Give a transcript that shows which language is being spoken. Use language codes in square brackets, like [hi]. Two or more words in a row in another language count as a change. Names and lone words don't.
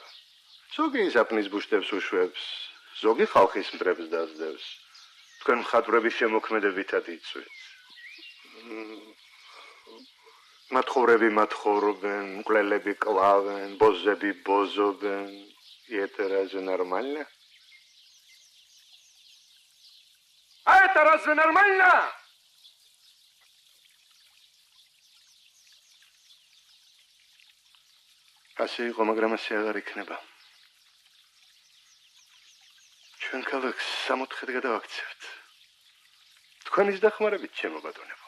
[ka] ზოგი საპნის ბუშტებს უშვებს, ზოგი ხალხის მტრებს დაძდევს. თქვენ მხატვრების შემოქმედებითად იწვით. მათხოვრები მათხოვრობენ, მკვლელები კლავენ, ბოზები ბოზობენ. [ru] Это разве нормально? А это разве нормально? [ka] ასე იყო, მაგრამ ასე აღარ იქნება. ჩვენ ქალაქს 60-ით გადავაქცევთ. თქვენის დახმარებით, ჩემო ბატონებო.